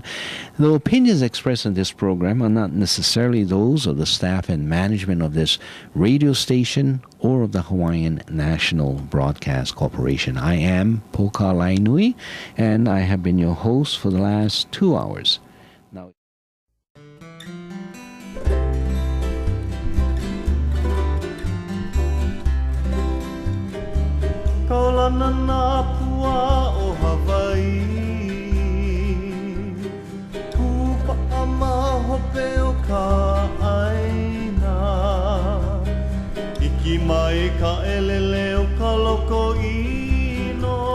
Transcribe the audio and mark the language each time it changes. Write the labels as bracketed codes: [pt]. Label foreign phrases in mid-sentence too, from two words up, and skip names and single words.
[en] The opinions expressed in this program are not necessarily those of the staff and management of this radio station or of the Hawaiian National Broadcast Corporation. I am Poka Lainui, and I have been your host for the last 2 hours. Now, [haw] Kaulana na pua o Hawaii Tupa ama hope o ka aina Iki mai ka elele o ka loko ino